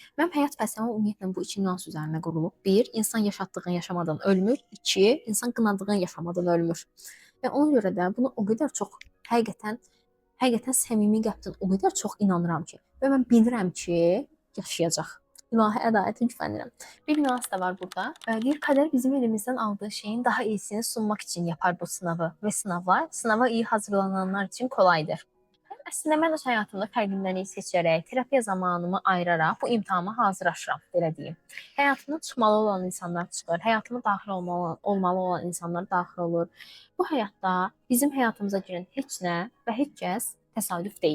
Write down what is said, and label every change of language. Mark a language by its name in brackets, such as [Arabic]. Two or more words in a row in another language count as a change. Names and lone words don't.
[Azerbaijani] Mənim həyat fəlsəfəm ümumiyyətlə bu iki nüans üzərində qurulub. Bir, insan yaşatdığını yaşamadan ölmür. İki, insan qınadığını yaşamadan ölmür. Və ona görə də bunu o qədər çox həqiqətən səmimi qəlbdən o qədər çox inanıram ki, və mən bilirəm ki, yaşayacaq. İlahi ədalətə güvənirəm. Bir nüans da var burada. Deyir, [Turkish] kader bizim elimizdən aldığı şeyin daha iyisini sunmaq üçün yapar bu sınavı və sınava iyi hazırlananlar üçün kolaydır. [Azerbaijani] Əslində mən öz həyatımda fərqindəlik seçərək, terapiya zamanımı ayıraraq bu imtahana hazırlaşıram, belə deyim. Həyatımda çıxmalı olan insanlar çıxır, həyatıma daxil olmalı olan insanlar daxil olur. Bu həyatda bizim həyatımıza girən heç nə və heç kəs təsadüf deyil.